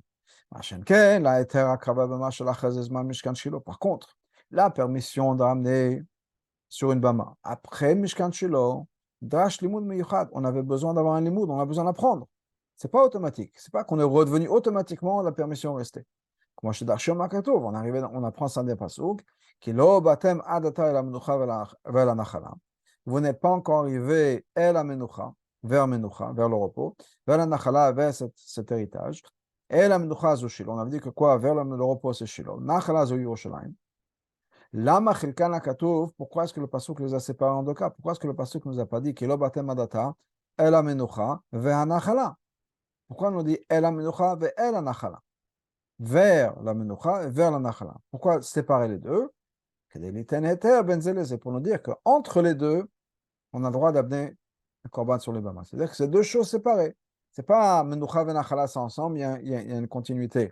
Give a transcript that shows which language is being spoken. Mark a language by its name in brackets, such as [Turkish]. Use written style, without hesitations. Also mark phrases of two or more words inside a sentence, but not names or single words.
[French] Par contre, la permission d'amener sur une bama après Mishkan Shiloh, [Hebrew] Drash limoud meyuchad. [French] On avait besoin d'avoir un limoud, on a besoin d'apprendre. C'est pas automatique. C'est pas qu'on est redevenu automatiquement la permission restée. Comme chez [Hebrew] Darshim Makatov, [French] on apprend ça des pasouk, [Hebrew] qui lo batem adata el menucha [French] vers la nachala. Vous n'êtes pas encore arrivé [Hebrew] el menucha, [French] vers le repos, vers la nachala, vers cet héritage. [Hebrew] El menucha zu Shilo. [French] On avait dit que quoi? Vers le repos, c'est Shilo. [Hebrew] Nachala zu Yerushalayim. Lama chilkan akatov. [French] Pourquoi est-ce que le pasuk les a séparés en deux cas? Pourquoi est-ce que le pasuk nous a pas dit [Hebrew] ki lo batem adata el menucha [French] vers la nachala? Pourquoi on nous dit [Hebrew] el menucha [French] vers la nachala? Vers la Menucha et vers la Nachala. Pourquoi séparer les deux? C'est pour nous dire qu'entre les deux, on a le droit d'amener un korban sur les bamas. C'est-à-dire que c'est deux choses séparées. C'est pas Menucha et Nachala, c'est ensemble, il y a une continuité.